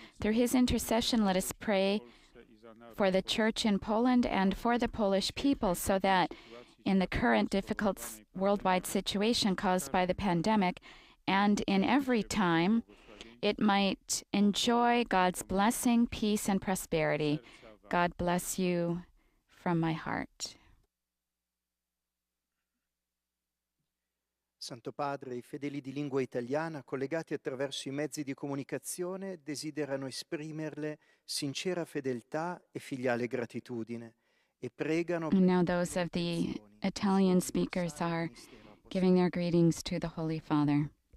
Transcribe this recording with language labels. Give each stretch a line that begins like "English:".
English: Through his intercession, let us pray for the Church in Poland and for the Polish people, so that in the current difficult worldwide situation caused by the pandemic, and in every time, it might enjoy God's blessing, peace, and prosperity. God bless you from my heart.
Italian: Santo Padre, i fedeli di lingua italiana, collegati attraverso i mezzi di comunicazione, desiderano esprimerle sincera fedeltà e filiale gratitudine e pregano.
English: And now those of the Italian speakers are giving their greetings to the Holy Father.